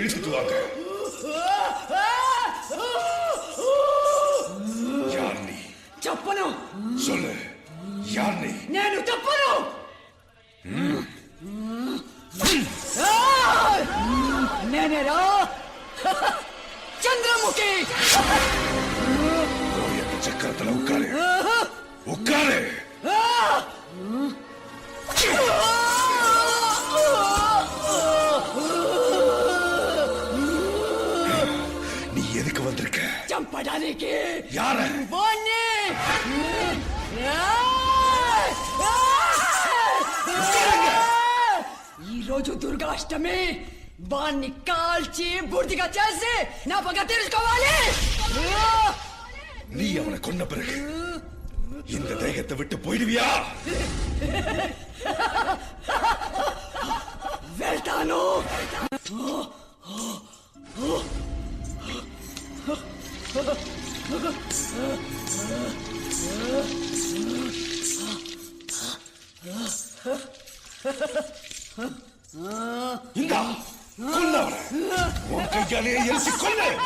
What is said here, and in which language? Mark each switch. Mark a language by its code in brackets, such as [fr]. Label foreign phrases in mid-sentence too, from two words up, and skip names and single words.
[ta] நடத்துவாங்க. யார் நீ? [te] చెప్పను. [ta] சொல்லு, யார் நீ? [te] నేను చెప్పను. నేనేరా చంద్రముఖి. [ta] சக்கரத்துல உட்காரு, உட்காரு. நீ எதுக்கு வந்திருக்க? [te] చంపడానికి. [ta] யார? [te] వాణ్ణి. ఈరోజు దుర్గాష్టమి. వాణ్ణి కాల్చి బూడిదగా చేసి నా పగ తీర్చుకోవాలి. [ta] நீ அவனை கொன்ன பிறகு இந்த தேகத்தை விட்டு போயிடுவியா? [te] వెళ్తాను. [ta] இந்தா, கொன்னவனை உன் கையாலே எரிச்சு கொன்னு.